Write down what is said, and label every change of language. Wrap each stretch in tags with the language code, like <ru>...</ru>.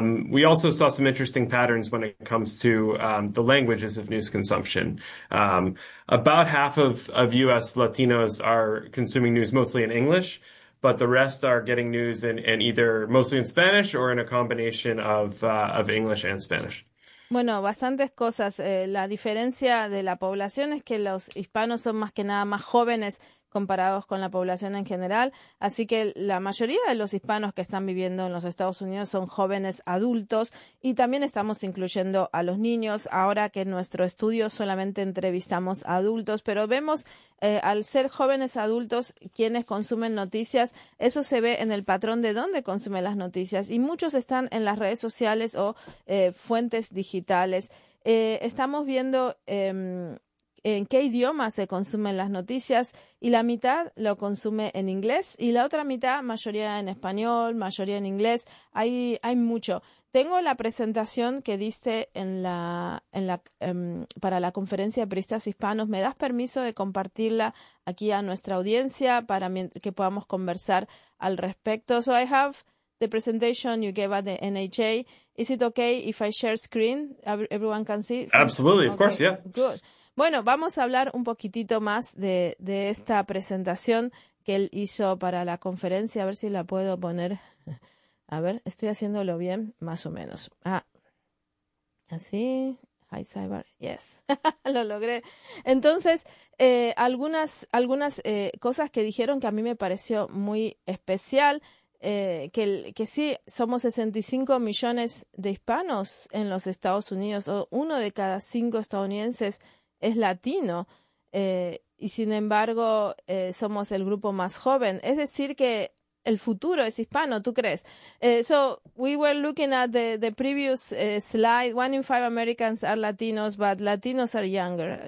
<en>We also saw some interesting patterns when it comes to the languages of news consumption. About half of U.S. Latinos are consuming news mostly in English, but the rest are getting news in either mostly in Spanish or in a combination of English and Spanish.</en> <es>Bueno, bastantes cosas. La diferencia de la población es que los hispanos son más que nada más jóvenes comparados con la población en general. Así que la mayoría de los hispanos que están viviendo en los Estados Unidos son jóvenes adultos y también estamos incluyendo a los niños. Ahora que en nuestro estudio solamente entrevistamos a adultos, pero vemos al ser jóvenes adultos quienes consumen noticias, eso se ve en el patrón de dónde consumen las noticias y muchos están en las redes sociales o fuentes digitales. Estamos viendo en qué idioma se consumen las noticias y la mitad lo consume en inglés y la otra mitad mayoría en español, mayoría en inglés. Hay mucho. Tengo la presentación que diste para la conferencia de periodistas hispanos. ¿Me das permiso de compartirla aquí a nuestra audiencia para que podamos conversar al respecto?</es> <en>So I have the presentation you gave at the NHA. Is it okay if I share screen? Everyone can see? Absolutely, okay. Of course, yeah. Good.</en> <es>Bueno, vamos a hablar un poquitito más de esta presentación que él hizo para la conferencia. A ver si la puedo poner. A ver, estoy haciéndolo bien, más o menos. Así. Hi, Cyber. Yes, lo logré. Entonces, algunas cosas que dijeron que a mí me pareció muy especial, que sí, somos 65 millones de hispanos en los Estados Unidos, o uno de cada cinco estadounidenses es latino, y sin embargo somos el grupo más joven. Es decir que el futuro es hispano, ¿tú crees?</es> <en>So we were looking at the previous slide. One in five Americans are Latinos, but Latinos are younger.</en>